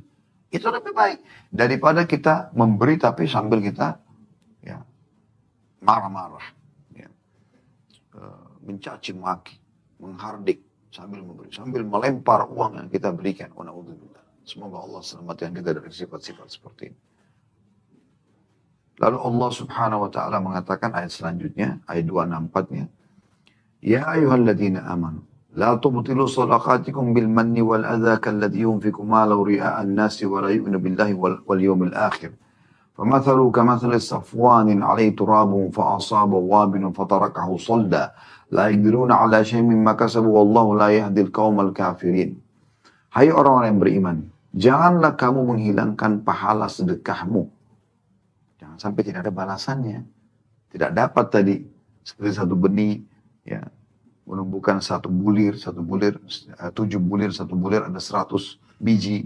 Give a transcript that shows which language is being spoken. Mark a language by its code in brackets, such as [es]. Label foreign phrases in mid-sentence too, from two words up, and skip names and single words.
[id] Itu lebih baik daripada kita memberi tapi sambil kita ya marah-marah, ya, mencaci maki, menghardik. Sambil memberi, sambil melempar uang yang kita berikan. Semoga Allah selamatkan kita dari sifat-sifat seperti ini. Lalu Allah [ar] subhanahu wa ta'ala [id] mengatakan ayat selanjutnya, ayat 264-nya. [ar] Ya ayuhalladzina amanu, la tubtilu sadaqatikum bil manni wal adha kalladhi yunfiku malahu ria'an nasi wa la yu'minu billahi wal yawmil akhir. فمثله كمثل صفوان عليه تراب فأصاب وابل فتركه صلدا لا يقدرون على شيء مما كسبوا والله لا يهدي القوم الكافرين. [id] Hai orang-orang yang beriman, janganlah kamu menghilangkan pahala sedekahmu. Jangan sampai tidak ada balasannya. Tidak dapat tadi seperti satu benih, ya, menumbuhkan satu bulir, 7 bulir, satu bulir ada 100 biji.